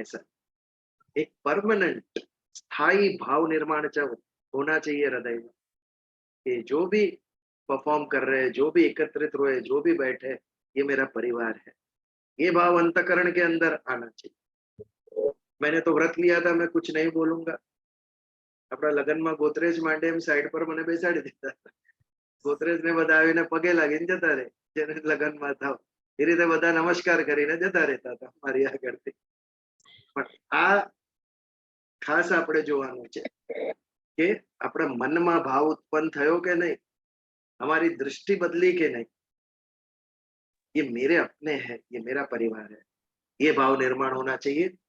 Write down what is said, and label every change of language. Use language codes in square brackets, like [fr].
[hi] ऐसा एक परमानेंट स्थायी भाव निर्माण होना चाहिए हृदय में कि जो भी परफॉर्म कर रहे हैं, जो भी एकत्रित हुए, जो भी बैठे, ये मेरा परिवार है। ये भाव अंतकरण के अंदर आना चाहिए। मैंने तो व्रत लिया था, मैं कुछ नहीं बोलूंगा। अपना लगन में गोदरेज [gu] માંડે એમ સાઈડ પર મને બેસાડી દીધા, ગોદરેજ ને બધાવીને પગે લાગીને જતા રહે, જેને લગન માં થાવ એ રીતે બધા નમસ્કાર કરીને જતા રહેતા હતા મારી આગળથી। પણ આ ખાસ આપણે જોવાનું છે કે આપણા મનમાં ભાવ ઉત્પન્ન થયો કે નહીં, [hi] हमारी दृष्टि बदली के नहीं, ये मेरे अपने हैं, ये मेरा परिवार है, ये भाव निर्माण होना चाहिए।